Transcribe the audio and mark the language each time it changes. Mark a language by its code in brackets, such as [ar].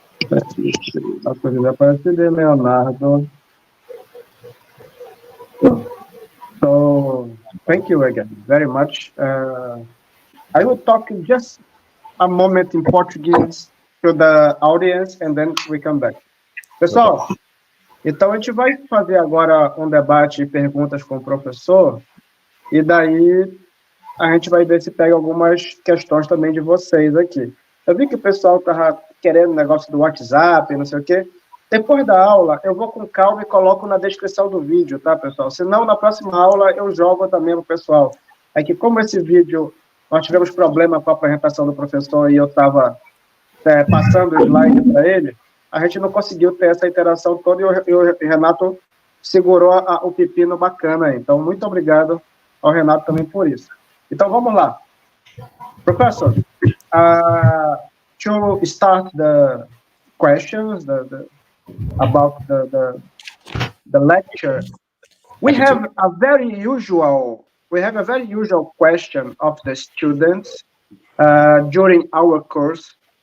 [en] Let's see. Dr. José Aparecido and Leonardo. So thank you again very much. I will talk just a moment in Portuguese to the audience and then we come back. [pt] Pessoal, então a gente vai fazer agora um debate e perguntas com o professor e daí a gente vai ver se pega algumas questões também de vocês aqui. Eu vi que o pessoal estava querendo negócio do WhatsApp, não sei o quê. Depois da aula, eu vou com calma e coloco na descrição do vídeo, tá, pessoal? Senão, na próxima aula, eu jogo também pro pessoal. É que como esse vídeo, nós tivemos problema com a apresentação do professor e eu estava passando o slide para ele, a gente não conseguiu ter essa interação toda e o Renato segurou o pepino bacana aí. Então, muito obrigado ao Renato também por isso. Então, vamos lá. [en] Professor, to start the questions, about the lecture, we have a very usual question of the students during our course.